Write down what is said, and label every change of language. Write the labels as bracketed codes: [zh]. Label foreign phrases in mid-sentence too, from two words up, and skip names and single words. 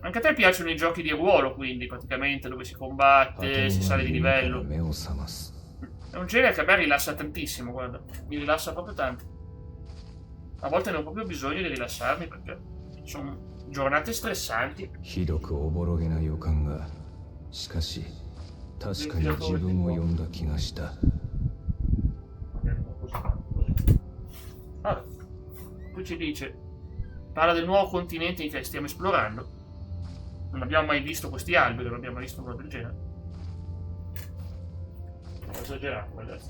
[it] Anche a te piacciono i giochi di ruolo, quindi, praticamente, dove si combatte, si sale di livello. È un genere che a me rilassa tantissimo, guarda. Mi rilassa proprio tanto. A volte ne ho proprio bisogno di rilassarmi, perché sono giornate stressanti. [ja] 確かに自分を読んだ気がした。 [it] Allora, qui ci dice, parla del nuovo continente che stiamo esplorando. Non abbiamo mai visto questi alberi, non abbiamo mai visto nulla del genere. Ho esagerato, ragazzi.